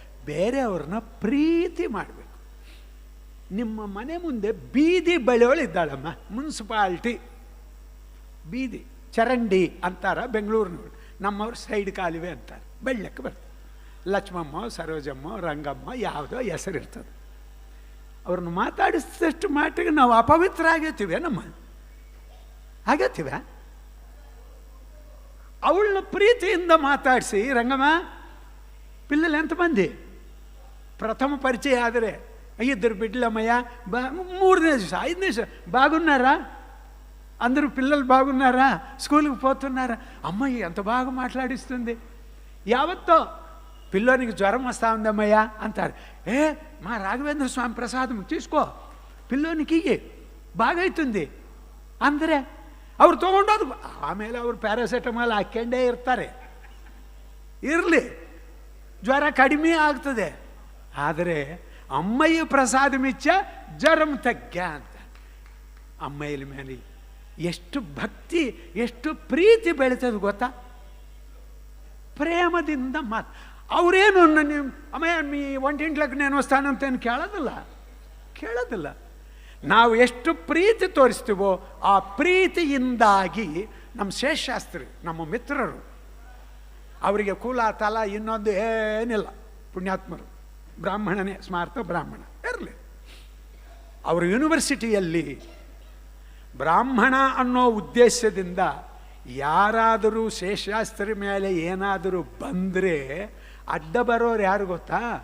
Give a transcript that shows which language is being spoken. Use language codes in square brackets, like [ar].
[kn] ಬೇರೆಯವ್ರನ್ನ ಪ್ರೀತಿ ಮಾಡಬೇಕು. ನಿಮ್ಮ ಮನೆ ಮುಂದೆ ಬೀದಿ ಬಳೆಯೋಳಿದ್ದಾಳಮ್ಮ, ಮುನ್ಸಿಪಾಲ್ಟಿ ಬೀದಿ ಚರಂಡಿ ಅಂತಾರ ಬೆಂಗಳೂರಿನವ್ರು, ನಮ್ಮವ್ರು ಸೈಡ್ ಕಾಲುವೆ ಅಂತಾರೆ, ಬೆಳ್ಳಕ್ಕೆ ಬರ್ತದೆ. ಲಕ್ಷ್ಮಮ್ಮ, ಸರೋಜಮ್ಮ, ರಂಗಮ್ಮ ಯಾವುದೋ ಹೆಸರಿರ್ತದೆ. ಅವ್ರನ್ನ ಮಾತಾಡಿಸಿದಷ್ಟು ಮಾಟಿಗೆ ನಾವು ಅಪವಿತ್ರ ಆಗೇತೀವಿ. ನಮ್ಮ ಆಗೇತೀವ? [te] ಅವಳನ್ನ ಪ್ರೀತಿಯಿಂದ ಮಾತಾಡಿಸಿ, ರಂಗಮ್ಮ పిల్లలు ఎంతమంది ప్రథమ పరిచయ [kn] ಆದರೆ [te] ఇద్దరు బిడ్డలమ్మయ్య 3 నిమిషం 5 నిమిషం బాగున్నారా, అందరూ పిల్లలు బాగున్నారా, స్కూల్కి పోతున్నారా, అమ్మాయి ఎంత బాగా మాట్లాడిస్తుంది, యావత్తో పిల్లోనికి జ్వరం వస్తూ ఉందమ్మయ్య అంటారు. మా రాఘవేంద్ర స్వామి ప్రసాదం తీసుకో, పిల్లోనికి బాగైతుంది [kn] ಅಂದರೆ ಅವ್ರು ತೊಗೊಂಡೋದು. ಆಮೇಲೆ ಅವರು ಪ್ಯಾರಾಸೆಟಮಾಲ್ ಹಾಕ್ಕೊಂಡೇ ಇರ್ತಾರೆ. ಇರಲಿ, ಜ್ವರ ಕಡಿಮೆ ಆಗ್ತದೆ. ಆದರೆ ಅಮ್ಮಯ್ಯ [te] ಪ್ರಸಾದ ಮಿಚ್ಚ ಜ್ವರಂ ತಗ್ಗ [kn] ಅಂತ. ಅಮ್ಮಯ್ಯ ಮೇಲೆ ಎಷ್ಟು ಭಕ್ತಿ, ಎಷ್ಟು ಪ್ರೀತಿ ಬೆಳೀತದೆ ಗೊತ್ತಾ? ಪ್ರೇಮದಿಂದ ಮಾತು. ಅವರೇನು ನೀವು ಅಮ್ಮಯ್ಯ [te] మీ వంటింట్లోకి నేను [kn] వస్తానంತೇನು ಕೇಳೋದಿಲ್ಲ. ನಾವು ಎಷ್ಟು ಪ್ರೀತಿ ತೋರಿಸ್ತೀವೋ ಆ ಪ್ರೀತಿಯಿಂದಾಗಿ ನಮ್ಮ ಶೇಷಶಾಸ್ತ್ರಿ, ನಮ್ಮ ಮಿತ್ರರು, ಅವರಿಗೆ ಕುಲ ತಲ ಇನ್ನೊಂದು ಏನಿಲ್ಲ, ಪುಣ್ಯಾತ್ಮರು, ಬ್ರಾಹ್ಮಣನೇ, ಸ್ಮಾರ್ಥ ಬ್ರಾಹ್ಮಣ ಇರಲಿ. ಅವರು ಯೂನಿವರ್ಸಿಟಿಯಲ್ಲಿ ಬ್ರಾಹ್ಮಣ ಅನ್ನೋ ಉದ್ದೇಶದಿಂದ ಯಾರಾದರೂ ಶೇಷಶಾಸ್ತ್ರಿ ಮೇಲೆ ಏನಾದರೂ ಬಂದರೆ ಅಡ್ಡ ಬರೋರು ಯಾರು ಗೊತ್ತಾ?